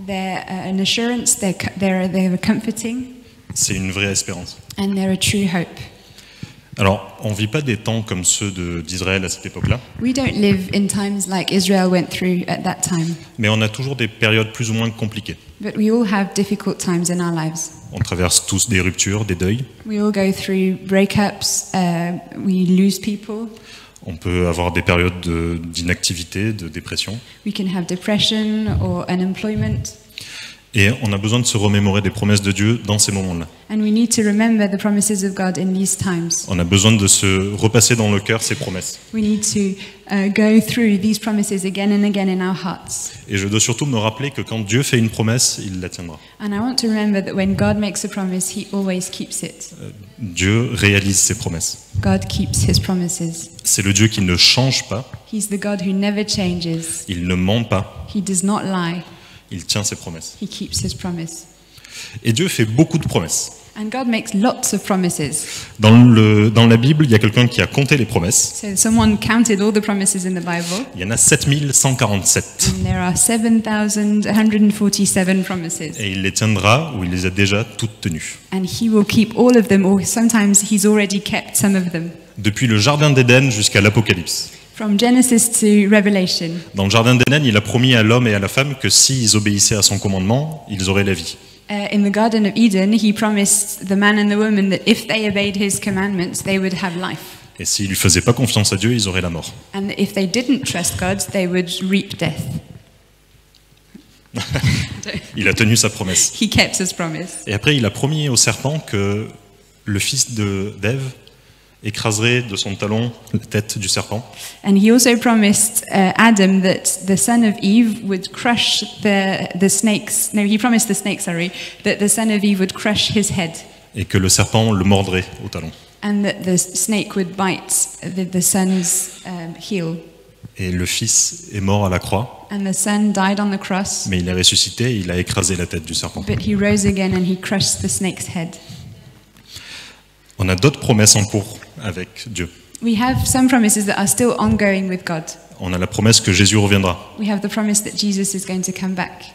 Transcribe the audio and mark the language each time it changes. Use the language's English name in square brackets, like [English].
[English] they're an assurance, they're comforting, [French] c'est une vraie espérance. [English] and they're a true hope. [French] Alors, on ne vit pas des temps comme ceux d'Israël à cette époque-là, [English] We don't live in times like Israel went through at that time, [French] mais on a toujours des périodes plus ou moins compliquées. [English] but we all have difficult times in our lives. [French] On traverse tous des ruptures, des deuils. [English] We all go through breakups, we lose people, [French] On peut avoir des périodes d'inactivité, de dépression. [English] we can have depression or unemployment, [French] Et on a besoin de se remémorer des promesses de Dieu dans ces moments-là. [English] and we need to remember the promises of God in these times. [French] On a besoin de se repasser dans le cœur ces promesses. [English] We need to go through these promises again and again in our hearts. [French] Et je dois surtout me rappeler que quand Dieu fait une promesse, il la tiendra. [English] And I want to remember that when God makes a promise, he always keeps it. [French] Dieu réalise ses promesses. [English] God keeps his promises. [French] C'est le Dieu qui ne change pas, [English] He's the God who never changes. [French] il ne ment pas, [English] He does not lie. [French] il tient ses promesses. [English] He keeps his promise. [French] Et Dieu fait beaucoup de promesses. [English] And God makes lots of promises. [French] Dans la Bible, il y a quelqu'un qui a compté les promesses. [English] So someone counted all the promises in the Bible, [French] Il y en a 7147. [English] and there are 7,147 promises. [French] Et il les tiendra ou il les a déjà toutes tenues. [English] And he will keep all of them, or sometimes he's already kept some of them. [French] Depuis le Jardin d'Éden jusqu'à l'Apocalypse. [English] From Genesis to Revelation. [French] Dans le Jardin d'Éden, il a promis à l'homme et à la femme que s'ils obéissaient à son commandement, ils auraient la vie. [English] In the Garden of Eden, he promised the man and the woman that if they obeyed his commandments, they would have life. [French] Et s'ils ne lui faisaient pas confiance à Dieu, ils auraient la mort. [English] And that if they didn't trust God, they would reap death. [French] Il a tenu sa promesse. [English] He kept his promise. [French] Et après, il a promis au serpent que le fils d'Ève écraserait de son talon la tête du serpent. [English] And he also promised Adam that the son of Eve would crush the snakes. No, he promised the snake, sorry, that the son of Eve would crush his head. [French] Et que le serpent le mordrait au talon. [English] And that the snake would bite the son's heel. [French] Et le fils est mort à la croix, [English] And the son died on the cross, [French] mais il est ressuscité et il a écrasé la tête du serpent. [English] but he rose again and he crushed the snake's head. [French] On a d'autres promesses en cours avec Dieu. [English] We have some promises that are still ongoing with God. [French] On a la promesse que Jésus reviendra. [English] We have the promise that Jesus is going to come back.